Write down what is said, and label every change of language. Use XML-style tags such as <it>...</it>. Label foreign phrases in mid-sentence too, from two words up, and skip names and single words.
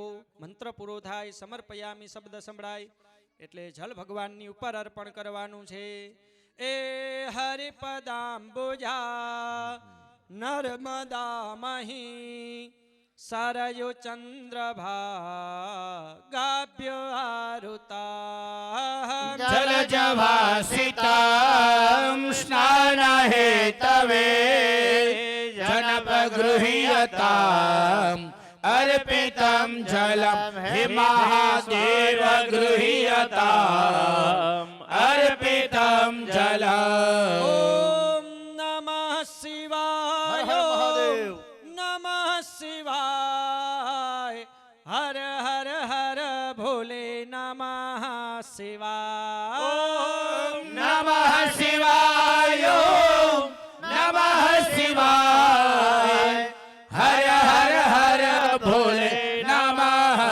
<gu>મંત્ર પૂરો થાય, સમર્પયામી શબ્દ સંભળાય એટલે જલ ભગવાનની ઉપર અર્પણ કરવાનું છે.</gu> <sa>એ હરિપદાંબુજા નર્મદા મહી સરયુ ચંદ્રભાગાભ્ય આરુતા जलजभासितं स्नानहेतवे जनपगृह्यताम् अर्पितं जलं हि महादेव गृह्यताम् अर्पितं जलम्. ઓમ નમઃ શિવાય. નમઃ શિવાય. હર હર હર ભોલે નમઃ શિવાય. नमः शिवाय नमः शिवाय हर हर हर भोले नमः</sa>